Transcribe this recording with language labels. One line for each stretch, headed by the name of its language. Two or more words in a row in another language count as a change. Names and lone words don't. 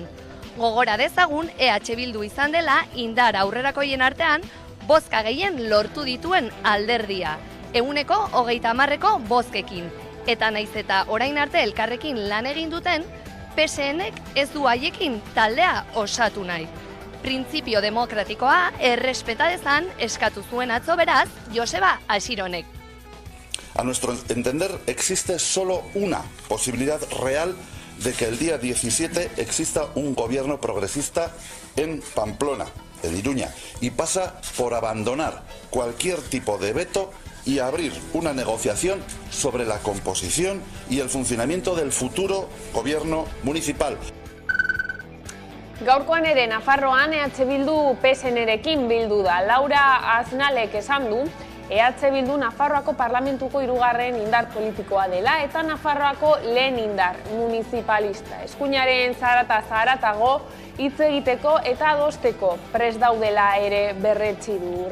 Basque: Gogora dezagun EH Bildu izan dela indar aurrerakoien artean bozka gehien lortu dituen alderdia, 130% bozkekin. Eta naiz eta orain arte elkarrekin lan egin duten, PSNek ez du haiekin taldea osatu nahi. Printzipio demokratikoa errespeta dezan eskatu zuen atzo beraz Joseba Asironek.
Spanish: A nuestro entender existe solo una posibilidad real de que el día 17 exista un gobierno progresista en Pamplona, en Iruña, y pasa por abandonar cualquier tipo de veto y abrir una negociación sobre la composición y el funcionamiento del futuro gobierno municipal.
Basque: Gaurkoan ere Nafarroan EH Bildu PSN-rekin bildu da. Laura Aznalek esan du, EH Bildu Nafarroako parlamentuko 3. indar politikoa dela eta Nafarroako lehen indar municipalista. Eskuinaren zaratago hitz egiteko eta adosteko prest daudela ere berretsi du.